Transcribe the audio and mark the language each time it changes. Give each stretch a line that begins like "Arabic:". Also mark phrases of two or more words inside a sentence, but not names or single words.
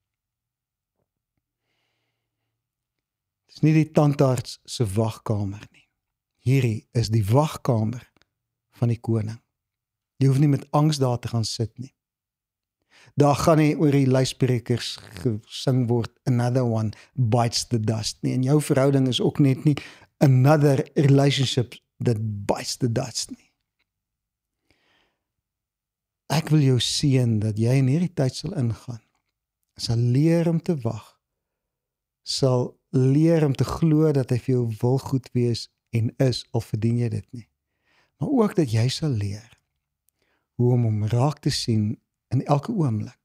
Afrikaans: Dit is nie die tandarts se wagkamer nie. Hierdie is die wagkamer van die koning. Jy hoef nie met angs daar te gaan sit nie. Daar gaan nie oor die luisprekers gesing word,
English: another one bites the dust nie.
Afrikaans: En jou verhouding is ook net nie
English: another relationship that bites the dust
Afrikaans: nie. Ek wil jou seën dat jy in hierdie tyd sal ingaan. Sal leer om te wag. Sal leer om te glo dat hy vir jou wil goed wees en is, al verdien jy dit nie. Maar ook dat jy sal leer hoe om hom raak te sien in elke oomblik.